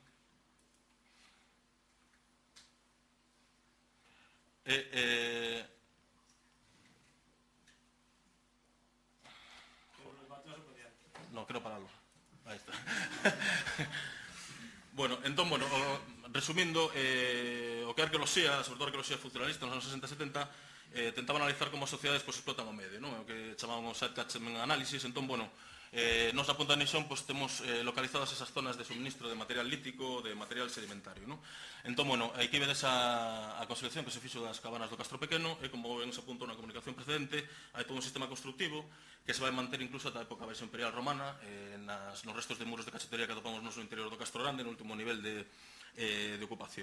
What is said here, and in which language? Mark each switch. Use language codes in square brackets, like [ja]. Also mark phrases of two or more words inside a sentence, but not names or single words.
[gl] No, quero paralo. Aí está. Bueno, entón, resumindo, o que é arqueoloxía, sobre todo arqueoloxía funcionalista nos anos 60-70, tentaba analizar como as sociedades explotan o medio, o que chamaban o [en] site catchment analysis. [gl] Entón, nos na punta de Neixón temos localizadas esas zonas de suministro de material lítico, de material sedimentario. Entón, aquí vedes a construcción que se fixo das cabanas do Castro Pequeno, e como ben se apuntou na comunicación precedente, hai todo un sistema constructivo que se vai manter incluso ata a época baixa imperial romana, nos restos de muros de cachetería que atopamos no interior do Castro Grande, no último nivel de ocupación.